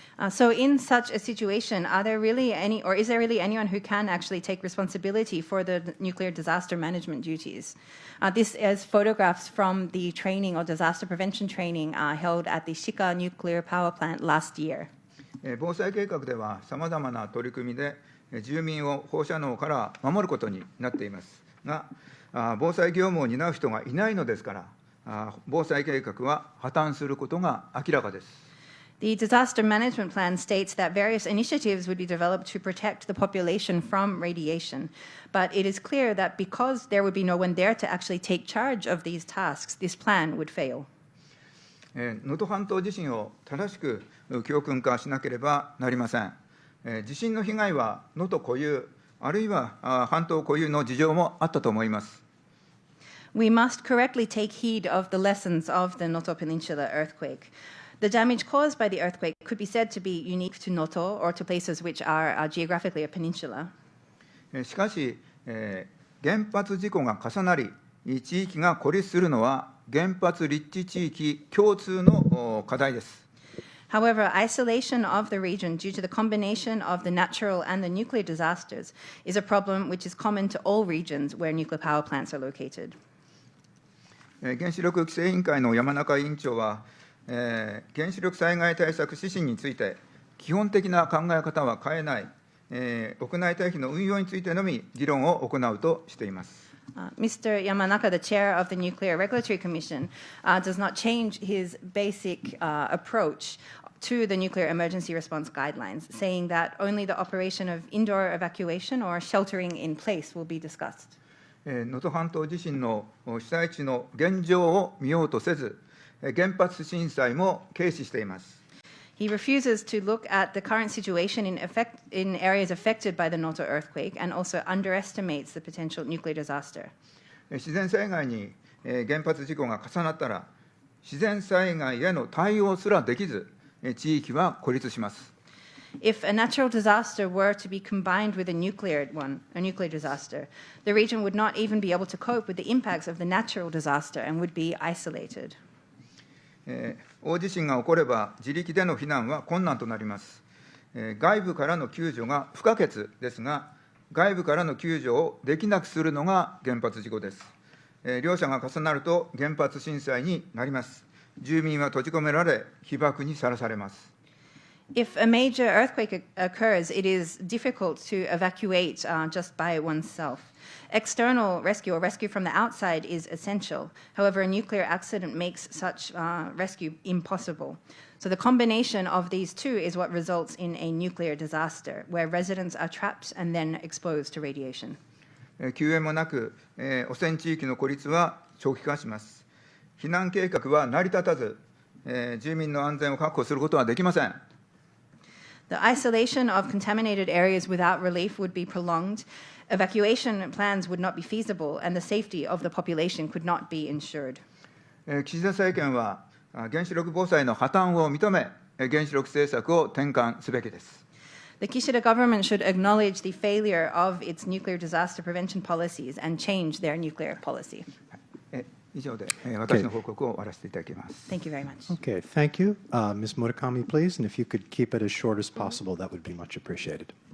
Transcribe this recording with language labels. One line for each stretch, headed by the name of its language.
English: So, in such a situation, are there really any, or is there really anyone who can actually take responsibility for the nuclear disaster management duties? This is photographs from the training or disaster prevention training held at the Shiga nuclear power plant last year.
Japanese: 防災計画では、さまざまな取り組みで住民を放射能から守ることになっていますが、防災業務を担う人がいないのですから、防災計画は破綻することが明らかです。
English: The disaster management plan states that various initiatives would be developed to protect the population from radiation. But it is clear that because there would be no one there to actually take charge of these tasks, this plan would fail.
Japanese: 能登半島地震を正しく教訓化しなければなりません。地震の被害は能登固有、あるいは半島固有の事情もあったと思います。
English: We must correctly take heed of the lessons of the Noto Peninsula earthquake. The damage caused by the earthquake could be said to be unique to Noto or to places which are geographically a peninsula.
Japanese: しかし、原発事故が重なり、地域が孤立するのは原発立地地域共通の課題です。
English: However, isolation of the region due to the combination of the natural and the nuclear disasters is a problem which is common to all regions where nuclear power plants are located.
Japanese: 原子力規制委員会の山中委員長は、原子力災害対策指針について、基本的な考え方は変えない、屋内退避の運用についてのみ議論を行うとしています。
English: Mr. Yamanaka, the chair of the Nuclear Regulatory Commission, does not change his basic approach to the nuclear emergency response guidelines, saying that only the operation of indoor evacuation or sheltering in place will be discussed.
Japanese: 能登半島地震の被災地の現状を見ようとせず、原発震災も軽視しています。
English: He refuses to look at the current situation in areas affected by the Noto earthquake and also underestimates the potential nuclear disaster.
Japanese: 自然災害に原発事故が重なったら、自然災害への対応すらできず、地域は孤立します。
English: If a natural disaster were to be combined with a nuclear disaster, the region would not even be able to cope with the impacts of the natural disaster and would be isolated.
Japanese: 大地震が起これば自力での避難は困難となります。外部からの救助が不可欠ですが、外部からの救助をできなくするのが原発事故です。両者が重なると原発震災になります。住民は閉じ込められ、被爆にさらされます。
English: If a major earthquake occurs, it is difficult to evacuate just by oneself. External rescue or rescue from the outside is essential. However, a nuclear accident makes such rescue impossible. So the combination of these two is what results in a nuclear disaster, where residents are trapped and then exposed to radiation.
Japanese: 救援もなく、汚染地域の孤立は長期化します。避難計画は成り立たず、住民の安全を確保することはできません。
English: The isolation of contaminated areas without relief would be prolonged. Evacuation plans would not be feasible, and the safety of the population could not be ensured.
Japanese: 岸田政権は原子力防災の破綻を認め、原子力政策を転換すべきです。
English: The Kishida government should acknowledge the failure of its nuclear disaster prevention policies and change their nuclear policy.
Japanese: 以上で私の報告を終わらせていただきます。
English: Thank you very much. Okay, thank you. Ms. Murakami, please, and if you could keep it as short as possible, that would be much appreciated.